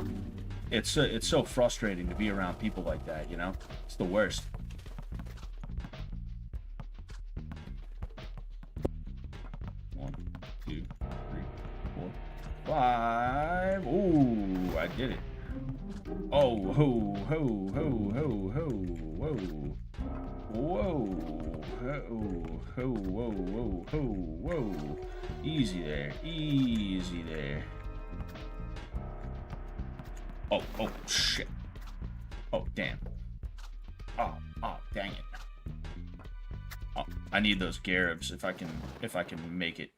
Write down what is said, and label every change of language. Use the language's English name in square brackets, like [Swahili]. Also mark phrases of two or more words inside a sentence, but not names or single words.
[English] It's so frustrating to be around people like that, you know? It's the worst. One, two, three, 4, 5. Ooh, I did it. Oh, ho, ho, ho, ho, ho, whoa. Whoa, ho, ho, whoa, whoa, ho, whoa. Easy there, easy there. Oh, shit. Oh, damn. Oh, dang it. Oh, I need those Garibs if I can make it.